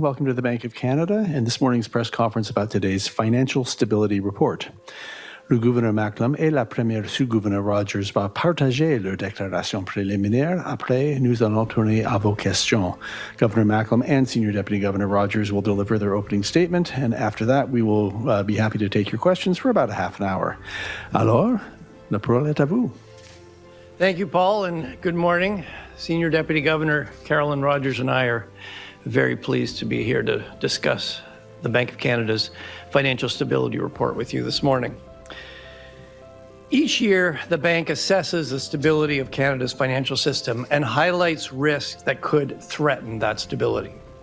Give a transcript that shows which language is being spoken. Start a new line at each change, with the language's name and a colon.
English: Welcome to the Bank of Canada and this morning's press conference about today's Financial Stability Report.
French: Le gouverneur Macklem et la première sous-gouverneur Rogers vont partager leur déclaration préliminaire. Après, nous allons tourner à vos questions.
English: Governor Macklem and Senior Deputy Governor Rogers will deliver their opening statement, and after that, we will be happy to take your questions for about a half an hour.
French: Alors, la parole est à vous.
English: Thank you, Paul, and good morning. Senior Deputy Governor Carolyn Rogers and I are very pleased to be here to discuss the Bank of Canada's Financial Stability Report with you this morning. Each year, the bank assesses the stability of Canada's financial system and highlights risks that could threaten that stability.